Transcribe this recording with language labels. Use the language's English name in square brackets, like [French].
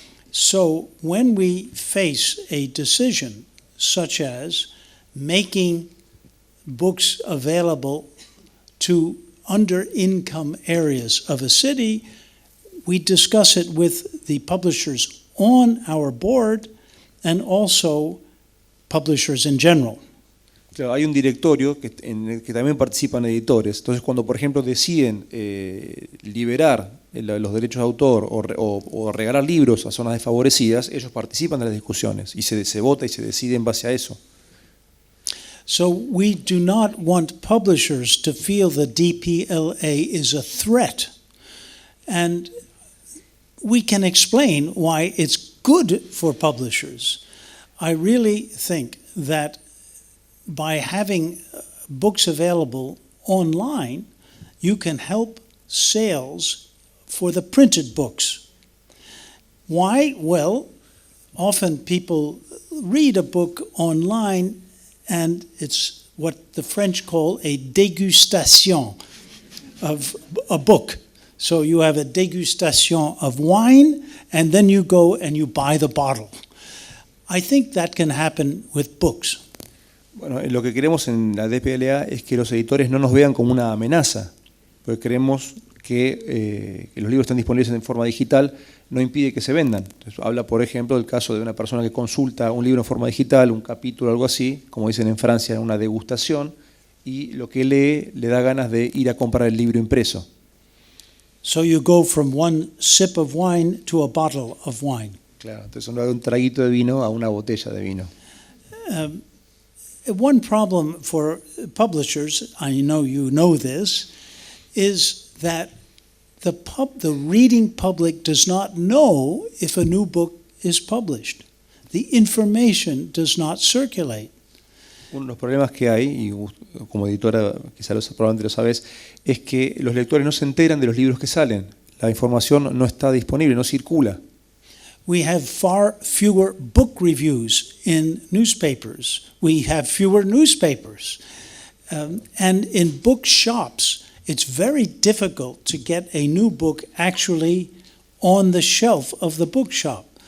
[English] So when we face a decision such as making books available to under-income areas of a city, we discuss it with the publishers on our board and also publishers in general. [Spanish] Claro, hay un directorio en el que también participan editores. Entonces, cuando, por ejemplo, deciden liberar los derechos de autor o regalar libros a zonas desfavorecidas, ellos participan de las discusiones y se vota y se decide en base a eso. [English] So we do not want publishers to feel the DPLA is a threat. And we can explain why it's good for publishers. I really think that by having books available online, you can help sales for the printed books. Why? Well, often people read a book online and it's what the French call a dégustation of a book. So you have a dégustation of wine, and then you go and you buy the bottle. I think that can happen with books. [Spanish] Bueno, lo que queremos en la DPLA es que los editores no nos vean como una amenaza, porque creemos que los libros están disponibles en forma digital no impide que se vendan. Entonces, habla, por ejemplo, del caso de una persona que consulta un libro en forma digital, un capítulo, algo así, como dicen en Francia, una degustación, y lo que lee le da ganas de ir a comprar el libro impreso. [English] So you go from one sip of wine to a bottle of wine. [Spanish] Claro, entonces uno da un traguito de vino a una botella de vino. [English] One problem for publishers, I know you know this, is that the reading public does not know if a new book is published. The information does not circulate. [Spanish] Uno de los problemas que hay, y como editora quizás probablemente lo sabes, es que los lectores no se enteran de los libros que salen. La información no está disponible, no circula. [English] We have far fewer book reviews in newspapers. We have fewer newspapers. And in book shops, it's very difficult to get a new book actually on the shelf of the bookshop.